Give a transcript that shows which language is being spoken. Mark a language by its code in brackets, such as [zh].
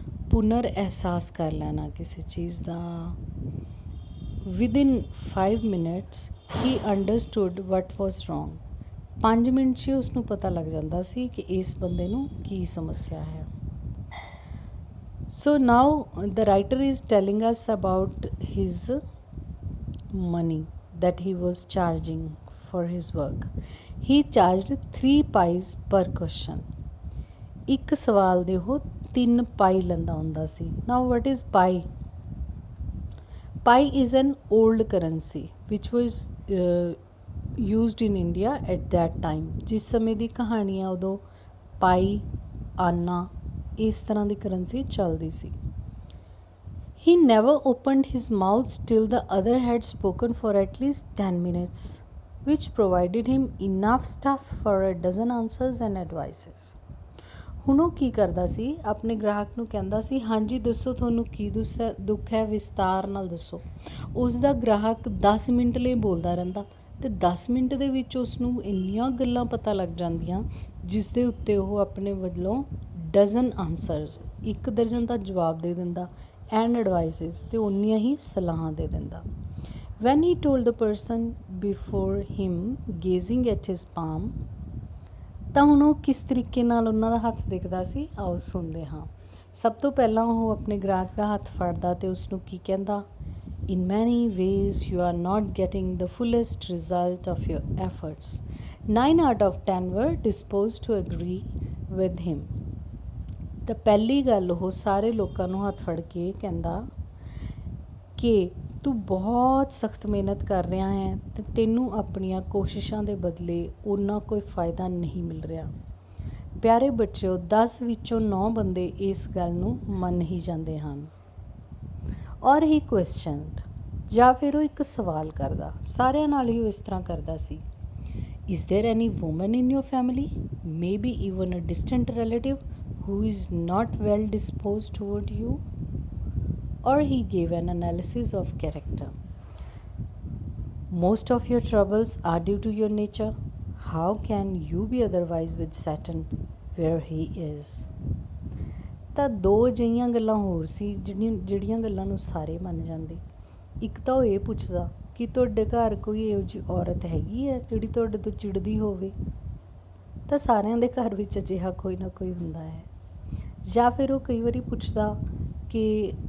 [pa] ਪੁਨਰ ਅਹਿਸਾਸ ਕਰ ਲੈਣਾ ਕਿਸੇ ਚੀਜ਼ ਦਾ। [en] Within 5 minutes ਹੀ understood what was wrong. [pa] 5 ਮਿੰਟ 'ਚ ਹੀ ਉਸਨੂੰ ਪਤਾ ਲੱਗ ਜਾਂਦਾ ਸੀ ਕਿ ਇਸ ਬੰਦੇ ਨੂੰ ਕੀ ਸਮੱਸਿਆ ਹੈ। [en] So now the writer is telling us about his money that he was charging for his work। He charged 3 pies per question। [pa] ਇੱਕ ਸਵਾਲ ਦੇ ਉਹ 3 ਪਾਈ ਲੈਂਦਾ ਹੁੰਦਾ ਸੀ। [en] Now what is pi? Pi is an old currency which was used in India at that time। [pa] ਜਿਸ ਸਮੇਂ ਦੀ ਕਹਾਣੀ ਆ ਉਦੋਂ ਪਾਈ, ਆਨਾ, ਇਸ ਤਰ੍ਹਾਂ ਦੀ ਕਰੰਸੀ ਚੱਲਦੀ ਸੀ। [en] He never opened his mouth till the other had spoken for at least 10 minutes, which provided him enough stuff for a dozen answers and advices। [pa] ਹੁਣ ਉਹ ਕੀ ਕਰਦਾ ਸੀ? ਆਪਣੇ ਗ੍ਰਾਹਕ ਨੂੰ ਕਹਿੰਦਾ ਸੀ, ਹਾਂਜੀ ਦੱਸੋ ਤੁਹਾਨੂੰ ਕੀ ਦੁੱਖ ਹੈ, ਵਿਸਤਾਰ ਨਾਲ ਦੱਸੋ। ਉਸ ਦਾ ਗ੍ਰਾਹਕ 10 ਮਿੰਟ ਲਈ ਬੋਲਦਾ ਰਹਿੰਦਾ ਅਤੇ 10 ਮਿੰਟ ਦੇ ਵਿੱਚ ਉਸਨੂੰ ਇੰਨੀਆਂ ਗੱਲਾਂ ਪਤਾ ਲੱਗ ਜਾਂਦੀਆਂ ਜਿਸ ਦੇ ਉੱਤੇ ਉਹ ਆਪਣੇ ਵੱਲੋਂ [en] dozen answers, [pa] 1 ਦਰਜਨ ਦਾ ਜਵਾਬ ਦੇ ਦਿੰਦਾ, [en] and advices, [pa] ਅਤੇ ਉਨੀਆਂ ਹੀ ਸਲਾਹਾਂ ਦੇ ਦਿੰਦਾ। [en] When he told the person before him gazing at his palm. [pa] ਤਾਂ ਹੁਣ ਉਹ ਕਿਸ ਤਰੀਕੇ ਨਾਲ ਉਹਨਾਂ ਦਾ ਹੱਥ ਦਿਖਦਾ ਸੀ, ਆਓ ਸੁਣਦੇ ਹਾਂ। ਸਭ ਤੋਂ ਪਹਿਲਾਂ ਉਹ ਆਪਣੇ ਗ੍ਰਾਹਕ ਦਾ ਹੱਥ ਫੜਦਾ ਅਤੇ ਉਸਨੂੰ ਕੀ ਕਹਿੰਦਾ? [en] In many ways you are not getting the fullest result of your efforts। 9 out of 10 were disposed to agree with him। [pa] ਤਾਂ ਪਹਿਲੀ ਗੱਲ ਉਹ ਸਾਰੇ ਲੋਕਾਂ ਨੂੰ ਹੱਥ ਫੜ ਕੇ ਕਹਿੰਦਾ ਕਿ ਤੂੰ ਬਹੁਤ ਸਖਤ ਮਿਹਨਤ ਕਰ ਰਿਹਾ ਹੈ ਅਤੇ ਤੈਨੂੰ ਆਪਣੀਆਂ ਕੋਸ਼ਿਸ਼ਾਂ ਦੇ ਬਦਲੇ ਓਨਾ ਕੋਈ ਫਾਇਦਾ ਨਹੀਂ ਮਿਲ ਰਿਹਾ। ਪਿਆਰੇ ਬੱਚਿਓ, 10 ਵਿੱਚੋਂ 9 ਬੰਦੇ ਇਸ ਗੱਲ ਨੂੰ ਮੰਨ ਹੀ ਜਾਂਦੇ ਹਨ। [en] or he questioned, [pa] ਜਾਂ ਫਿਰ ਉਹ ਇੱਕ ਸਵਾਲ ਕਰਦਾ। ਸਾਰਿਆਂ ਨਾਲ ਹੀ ਉਹ ਇਸ ਤਰ੍ਹਾਂ ਕਰਦਾ ਸੀ, [en] Is there any woman in your family, maybe even a distant relative, who is not well disposed toward you? Or he gave an analysis of character। Most of your troubles are due to your nature। How can you be otherwise with Saturn where he is? [pa] ਤਾਂ 2 ਅਜਿਹੀਆਂ ਗੱਲਾਂ ਹੋਰ ਸੀ ਜਿਹੜੀਆਂ ਗੱਲਾਂ ਨੂੰ ਸਾਰੇ ਮੰਨ ਜਾਂਦੇ। ਇੱਕ ਤਾਂ ਉਹ ਇਹ ਪੁੱਛਦਾ ਕਿ ਤੁਹਾਡੇ ਘਰ ਕੋਈ ਇਹੋ ਜਿਹੀ ਔਰਤ ਹੈਗੀ ਹੈ ਜਿਹੜੀ ਤੁਹਾਡੇ ਤੋਂ ਚਿੜਦੀ ਹੋਵੇ? ਤਾਂ ਸਾਰਿਆਂ ਦੇ ਘਰ ਵਿੱਚ ਅਜਿਹਾ ਕੋਈ ਨਾ ਕੋਈ ਹੁੰਦਾ ਹੈ। ਜਾਂ ਫਿਰ ਉਹ ਕਈ ਵਾਰੀ ਪੁੱਛਦਾ ਕਿ